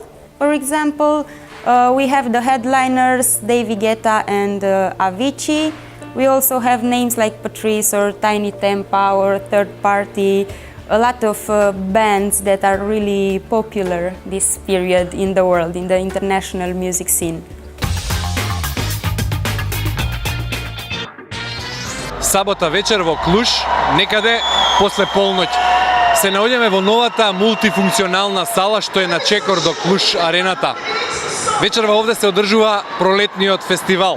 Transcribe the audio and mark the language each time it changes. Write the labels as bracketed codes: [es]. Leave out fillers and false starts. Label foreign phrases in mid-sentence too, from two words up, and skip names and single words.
[en] For example, we have the headliners David Guetta and Avicii. We also have names like Patrice or Tiny Tempa or Third Party, a lot of bands that are really popular this period in the world, in the international music scene. [mk] Сабота вечер во Клуш, некаде после полноќ. Се наоѓаме во новата мултифункционална сала што е на чекор до Клуш арената. Вечерва овде се одржува пролетниот фестивал.